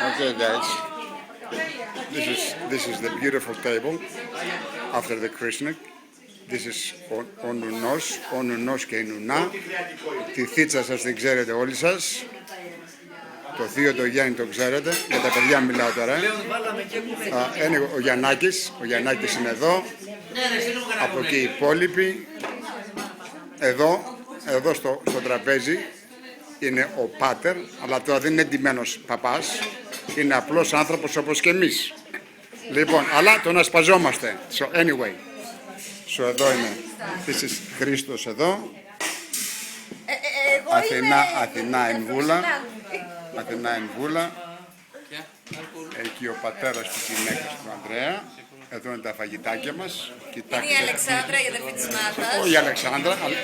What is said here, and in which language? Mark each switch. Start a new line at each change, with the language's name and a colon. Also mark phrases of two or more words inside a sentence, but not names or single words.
English: Okay, guys. This is the beautiful table after the christening. This is
Greek: ο νουνός και η νουνά. Τη θίτσα σας την ξέρετε όλοι σας. Το θείο το Γιάννη το ξέρετε. Για τα παιδιά μιλάω τώρα. Είναι ο Γιαννάκης. Ο Γιαννάκης είναι εδώ. Από εκεί οι υπόλοιποι. Εδώ στο τραπέζι είναι ο πάτερ. Αλλά τώρα δεν είναι ντυμένος παπάς. Είναι απλός άνθρωπος όπως και εμείς. Λοιπόν, αλλά τον ασπαζόμαστε.
English: So anyway.
Greek: Εδώ είναι.
English: This is Χρήστος εδώ.
Greek: Αθηνά εν Βούλα. Εκεί ο πατέρας της γυναίκας του Ανδρέα. Εδώ είναι τα φαγητάκια μας. Είναι η Αλεξάνδρα, η αδερφή της Μάρθας. Όχι η Αλεξάνδρα.